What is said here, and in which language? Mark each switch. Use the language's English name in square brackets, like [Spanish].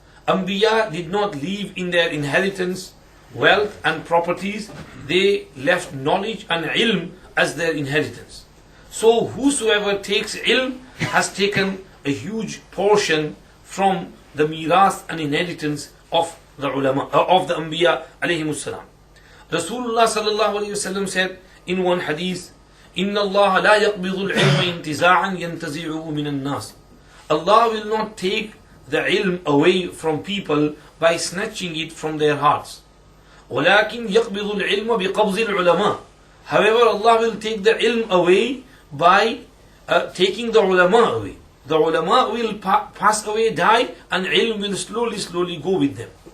[English] Anbiya did not leave in their inheritance wealth and properties, they left knowledge and ilm as their inheritance. So whosoever takes ilm has taken a huge portion from the miras and inheritance of the ulama, of the anbiya alayhimus salam. Rasulullah sallallahu alayhi wasallam said in one hadith, [Arabic] إِنَّ اللَّهَ لَا يَقْبِضُ الْعِلْمَ انْتِزَاعًا يَنْتَزِعُهُ مِنَ النَّاسِ. [English] Allah will not take the ilm away from people by snatching it from their hearts. [Arabic] وَلَكِنْ يَقْبِضُ الْعِلْمَ بِقَبْضِ الْعُلَمَاءِ. [English] However, Allah will take the ilm away by taking the ulama away. The ulama will pass away, die, and ilm will slowly go with them.